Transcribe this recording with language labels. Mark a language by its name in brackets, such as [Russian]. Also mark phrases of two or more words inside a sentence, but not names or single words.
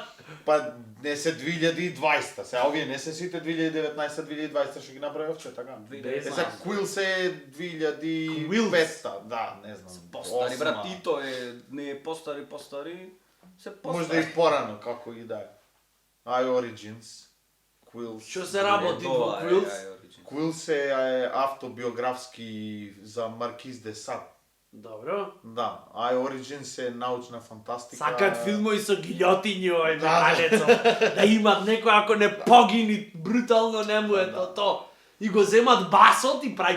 [Macedonian] па не се 2020, сега овие не се сите 2019-2020 што ги направи овче, така? Е, сега Quills е 2005, да, не знам. Постари осма. брат, и тоа е не е постари, се постари. Може да и порано, како и да е. iOrigins, Quills. Што се работи во Тоа е, Quills? Origin. Quills е автобиографски за Маркиз де Сад. Добро. Да, iOrigins е научна фантастика. Сакат филмови со гилјотињи овој Да, металецо. Да имат некој ако не погини брутално не му е то. И го земат басот и прави